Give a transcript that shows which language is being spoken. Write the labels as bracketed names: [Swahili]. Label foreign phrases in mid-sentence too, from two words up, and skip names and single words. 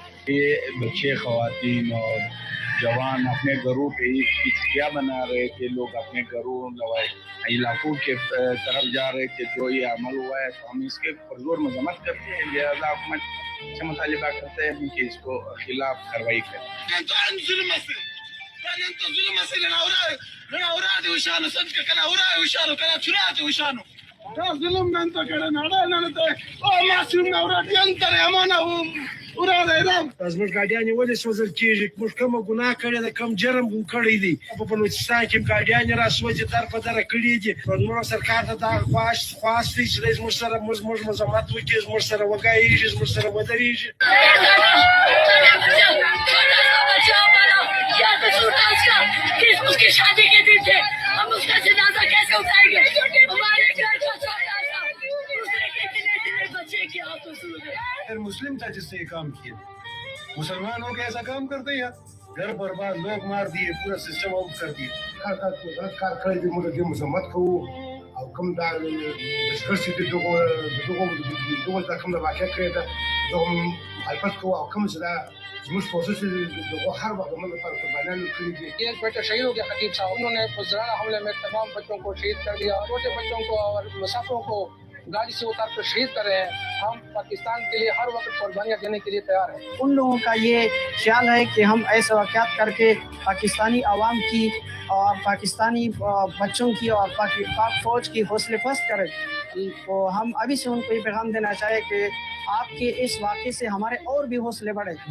[Urdu] یہ بچے خواتین اور جوان اپنے گھروں پہ کیا بنا رہے تھے, لوگ اپنے گھروں علاقوں کے طرف جا رہے تھے. جو یہ عمل ہوا ہے تو ہم اس کے پرزور مذمت کرتے ہیں. لہٰذا حکومت سے مطالبہ کرتے ہیں کہ اس کو خلاف کارروائی کریں. [Pashto] زموږ ګاډیانې ولې سوځل کېږي؟ موږ کومه ګناه کړې ده، کوم جرم مو کړی دی؟ په بلوچستان کې ګاډیانې راسوځي، در په دره کړي دي. زموږ سرکار ته دا خواست دی چې دی زموږ سره زموږ مذمت وکړي، زموږ سره وګایېږي، زموږ سره ودرېږي. [Urdu] اس کی شادی کے دن تھے، ہم اس کا جنازہ کیسے اٹھائیں گے؟ ہمارے گھر کو چھوٹا سا دوسرے کے اتنے بچے کے ہاتھوں سے پھر مسلم تھا جس نے یہ کام کیا. مسلمان ہو کے ایسا کام کرتے ہیں، گھر برباد، لوگ مار دیے، پورا سسٹم آؤٹ کر دیے. [Pashto] غلط کار کړی دی، موږ دې مذمت کوو او کوم دا دستګر چې دغه دا کوم واقع کړی ده دغه مخالفت کوو، او کوم چې دا زموږ پروسس دغه [Urdu] ہر وقت [Pashto] زموږ لپاره قربانیان ورکړي دي. [Urdu] ایک بیٹے شہید ہو گیا خطیب صاحب، انہوں نے پرزرانہ حملے میں تمام بچوں کو شہید کر دیا، چھوٹے بچوں کو اور مسافروں کو گاڑی سے اتار کر شہید کر رہے ہیں. ہم پاکستان کے لیے ہر وقت قربانیاں دینے کے لیے تیار ہیں. ان لوگوں کا یہ خیال ہے کہ ہم ایسے واقعات کرکے پاکستانی عوام کی اور پاکستانی بچوں کی اور پاک فوج کی حوصلے افزائی کریں. تو ہم ابھی سے انکو یہ پیغام دینا چاہیں کہ آپکے اس واقعے سے ہمارے اور بھی حوصلے بڑھے.